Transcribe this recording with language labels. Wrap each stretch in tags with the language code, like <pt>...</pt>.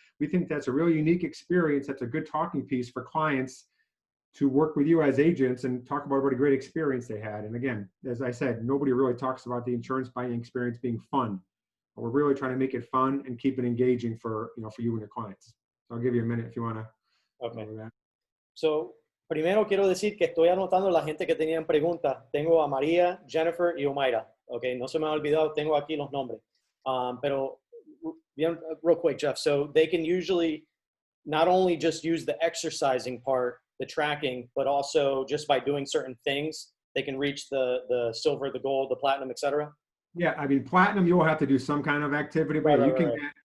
<en>We think that's a really unique experience. That's a good talking piece for clients to work with you as agents and talk about what a great experience they had. And again, as I said, nobody really talks about the insurance buying experience being fun. But we're really trying to make it fun and keep it engaging for you and your clients. So I'll give you a minute if you want to. Okay.</en> <es>So, primero quiero decir que estoy anotando la gente que tenían preguntas. Tengo a María, Jennifer y Omaira. Okay, no se me ha olvidado, tengo aquí los nombres. Pero bien,</es> <en>real quick, Jeff. So they can usually not only just use the exercising part, the tracking, but also just by doing certain things, they can reach the silver, the gold, the platinum, etc. Yeah, I mean, platinum, you'll have to do some kind of activity, but you can get</en>